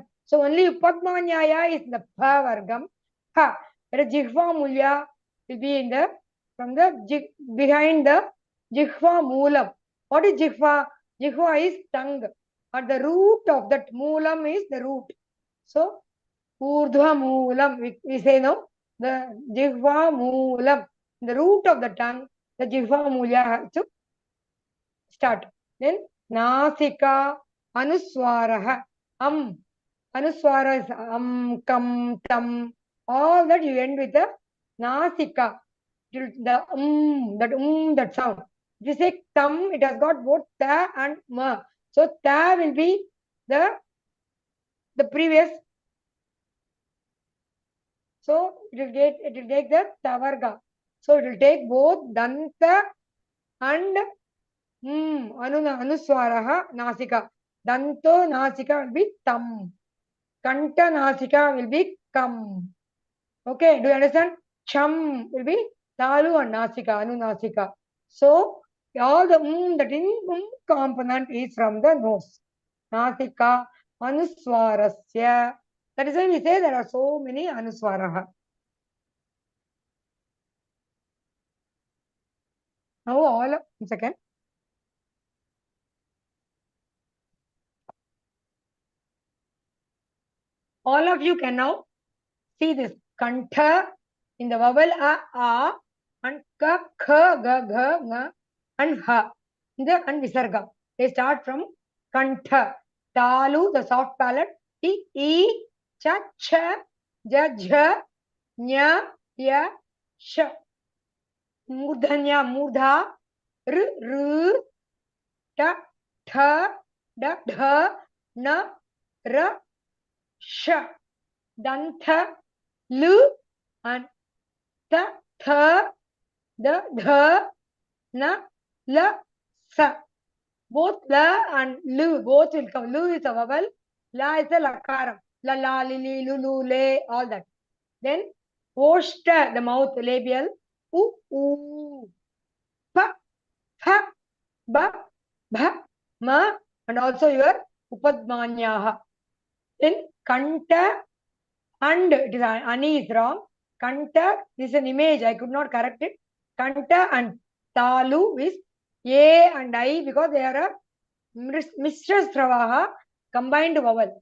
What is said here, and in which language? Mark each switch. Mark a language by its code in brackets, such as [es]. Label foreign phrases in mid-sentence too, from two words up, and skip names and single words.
[en] So only Padmanyaya is the [sa] Pa Vargam. [en] Ha. But [sa] Jihva Mulya [en] will be in the from the behind the [sa] Jihva Mulam. [en] What is Jihva? Jihva is tongue. At the root of that Mulam is the root. [sa] So Urdhva Moolam, [en] we say no, the [sa] Jihva Moolam, [en] the root of the tongue, the [sa] Jihva Mulya [en] has to start. Then [sa] Nasika Anuswaraha, [en] Anuswara is kam, tam, all that you end with the Nasika, that sound. If you say tam, it has got both ta and ma. So ta will be the previous. So it will take the tavarga. So it will take both danta and [sa] anuswaraha nasika. Danto nasika [en] will be tam. [sa] Kanta nasika [en] will be kam. Okay, do you understand? Cham will be talu and nasika, anunasika. So all the that in component is from the nose. [sa] Nasika anuswarasya. [en] That is why we say there are so many anuswaraha. Now all of, 1 second. All of you can now see this kantha in the vowel a and ka, kha, ga, gha, nga, and ha. And visarga. They start from kantha. Talu, the soft palate. I, cha, cha, ja, jha, nya, ya, sha. Murdhanya, murdha, r, ta, tha, da, dha, na, ra, sha. Dantha, lu, and ta, tha, da, dha, na, la, sa. Both la and lu, both will come. Lu is a vowel, la is a lakaram. La, la, li, li, lu, lu, le, all that. Then, oshta, the mouth, labial, u, pa, ha, ba, bha, ma, and also your upadmanyaha. Then, kanta, and it is ani is wrong. Kanta is an image. I could not correct it. Kanta and talu is a and I because they are a [sa] Mishra Sravaha [en] combined vowel.